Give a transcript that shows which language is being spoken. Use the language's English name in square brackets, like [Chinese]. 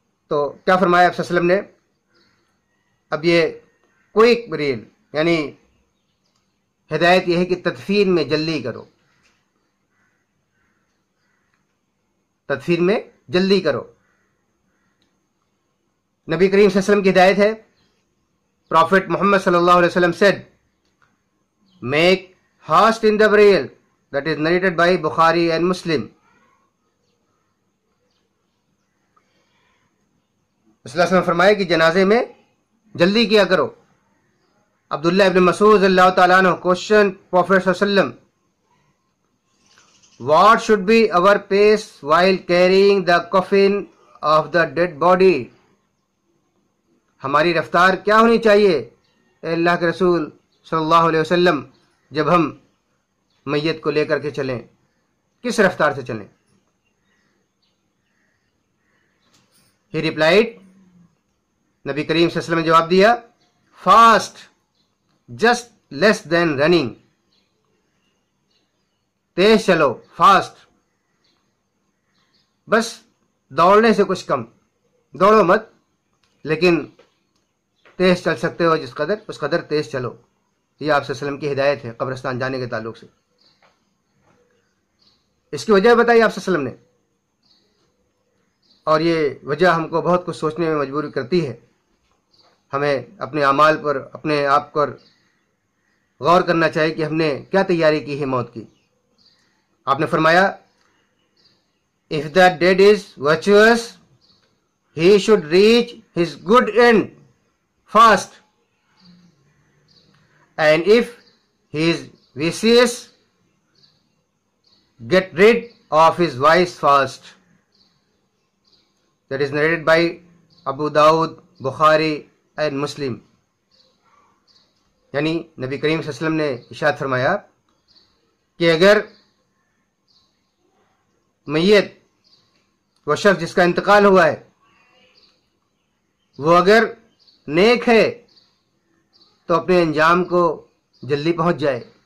[Urdu] تو کیا فرمایا آپ صلی اللہ علیہ وسلم نے؟ اب یہ کوئک ریل یعنی ہدایت یہ ہے کہ تدفین میں جلدی کرو، تدفین میں جلدی کرو. نبی کریم صلی اللہ علیہ وسلم کی ہدایت ہے. پروفٹ محمد صلی اللہ علیہ وسلم [English] said, make haste in the burial. That is narrated by Bukhari and Muslim. [Urdu] صلی اللہ علیہ وسلم فرمائے کہ جنازے میں جلدی کیا کرو. [English] عبداللہ ابن مسعود اللہ تعالیٰ عنہ question Prophet صلی اللہ علیہ وسلم, what should be our pace while carrying the coffin of the dead body? [Urdu] ہماری رفتار کیا ہونی چاہیے اے اللہ کے رسول صلی اللہ علیہ وسلم جب ہم میت کو لے کر کے چلیں؟ کس رفتار سے چلیں؟ [English] He replied, [Urdu] نبی کریم صلی اللہ علیہ وسلم نے جواب دیا, [English] fast, just less than running. [Urdu] تیز چلو، فاسٹ، بس دوڑنے سے کچھ کم. دوڑو مت، لیکن تیز چل سکتے ہو جس قدر اس قدر تیز چلو. یہ آپ صلی اللہ علیہ وسلم کی ہدایت ہے قبرستان جانے کے تعلق سے. اس کی وجہ بتائی آپ صلی اللہ علیہ وسلم نے، اور یہ وجہ ہم کو بہت کچھ سوچنے میں مجبور کرتی ہے. ہمیں اپنے اعمال پر، اپنے آپ پر غور کرنا چاہیے کہ ہم نے کیا تیاری کی ہے موت کی. آپ نے فرمایا, [English] if the dead is virtuous, he should reach his good end fast, and if he is vicious, get rid of his vice fast. That is narrated by Abu Dawud, Bukhari and Muslim. [Urdu] یعنی نبی کریم صلی اللہ علیہ وسلم نے ارشاد فرمایا کہ اگر میت، وہ شخص جس کا انتقال ہوا ہے، وہ اگر نیک ہے تو اپنے انجام کو جلدی پہنچ جائے.